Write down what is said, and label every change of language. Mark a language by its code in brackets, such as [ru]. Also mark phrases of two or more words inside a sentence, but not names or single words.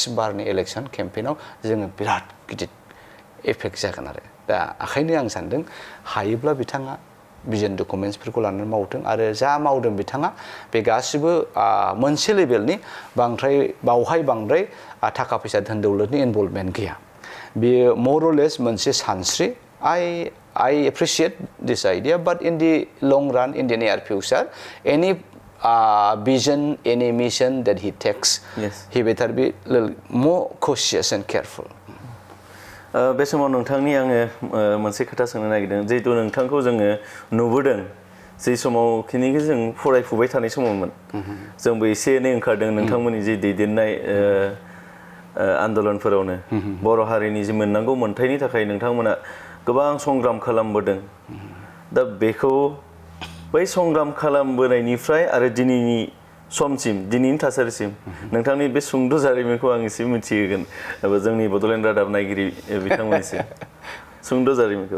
[brx] बारनि [en] election campaignav [brx] जोङो बिराद गिदिर एफेक्ट जागोन आरो दा ओंखायनो आं सानदों हायोब्ला बिथाङा भिजन डकुमेन्टसफोरखौ लानानै मावथों आरो जा मावदों बिथाङा बे गासिबो मोनसे लेभेलनि बावहाय बांद्राय थाखा फैसा धोन दौलतनि इनभल्भमेन्ट गैया बेयो मरलेस मोनसे सानस्रि [en] I appreciate this idea but in the long run in the near future any vision any mission that he takes he better be a little more cautious and careful [brx] बे समाव नोंथांनि आङो मोनसे खोथा सोंनो नागिरदों जिहेतु नोंथांखौ जोङो नुबोदों जे समाव खिनिखौ जों फरायफुबाय थानाय समावमोन जोंबो एसे एनै ओंखारदों नोंथांमोननि जि दैदेननाय आन्दलनफोरावनो बर' हारिनि जि मोननांगौ मोनथायनि थाखाय नोंथांमोना गोबां संग्राम खालामबोदों दा बेखौ बै संग्राम खालामबोनायनिफ्राय आरो दिनैनि समसिम दिनैनि थासारिसिम नोंथांनि बे सुंद' जारिमिनखौ आं एसे मिथिहोगोन जोंनि बड'लेण्ड रादाब नायगिरि बिथांमोननिसिम सुंद' जारिमिनखौ